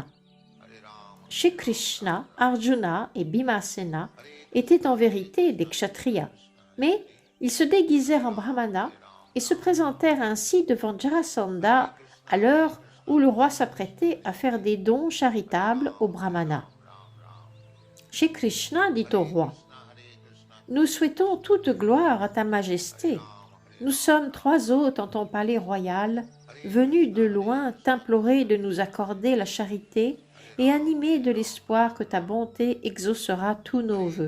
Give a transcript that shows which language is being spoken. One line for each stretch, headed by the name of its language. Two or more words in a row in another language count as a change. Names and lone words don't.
French: Shri Krishna, Arjuna et Bhimasena étaient en vérité des kshatriyas, mais ils se déguisèrent en brahmanas et se présentèrent ainsi devant Jarasandha à l'heure où le roi s'apprêtait à faire des dons charitables aux brahmanas. Shri Krishna dit au roi : « Nous souhaitons toute gloire à ta majesté. Nous sommes 3 hôtes en ton palais royal, venus de loin t'implorer de nous accorder la charité et animés de l'espoir que ta bonté exaucera tous nos vœux.